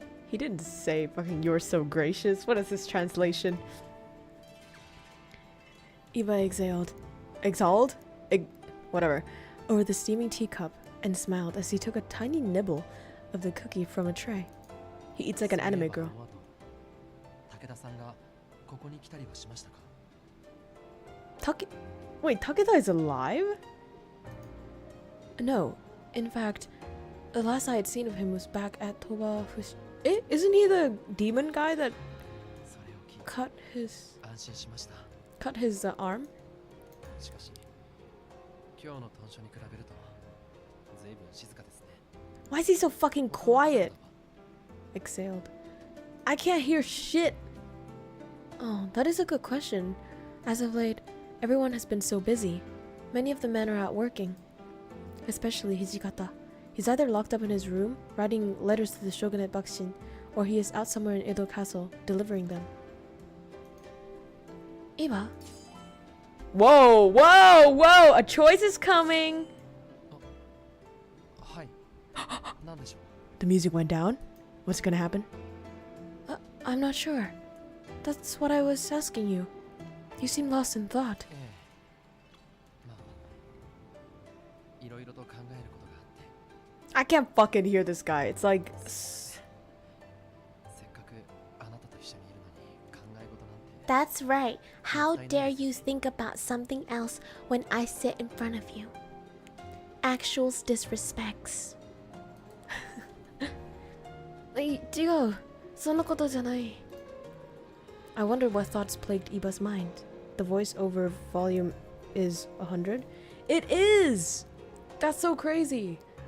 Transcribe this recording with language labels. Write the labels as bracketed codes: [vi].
[en] He didn't say fucking you're so gracious. What is this translation? Iba exhaled, whatever, over the steaming teacup and smiled as he took a tiny nibble of the cookie from a tray. He eats like an anime girl. [ja] 武田さんがここに来たりはしましたか? [en] Wait, Takeda is alive? No, in fact, the last I had seen of him was back at Toba Isn't he the demon guy that [ja] それを聞いて [en] cut his [ja] 安心しました。 [en] arm? [ja] しかし、今日の豚書に比べると随分静かですね。 [en] Why is he so fucking quiet? Exhaled. I can't hear shit. Oh, that is a good question. As of late, everyone has been so busy. Many of the men are out working. Especially Hijikata. He's either locked up in his room, writing letters to the shogunate Bakushin, or he is out somewhere in Edo Castle, delivering them. Iba? Whoa, whoa, whoa! A choice is coming! [ja] はい。なんでしょう。 [en] The music went down? What's gonna happen? I'm not sure. That's what I was asking you. You seem lost in thought. [ja] ええ。まあ、いろいろと考えることがあって。 [en] I can't fucking hear this guy. It's like... [ja] せっかくあなたと一緒にいるのに考え事なんて。 [en] That's right. How dare you think about something else when I sit in front of you? Actuals disrespects. [ja] 違う。そんなことじゃない. [en] I wondered what thoughts plagued Iba's mind. The voiceover volume is 100? It is! That's so crazy!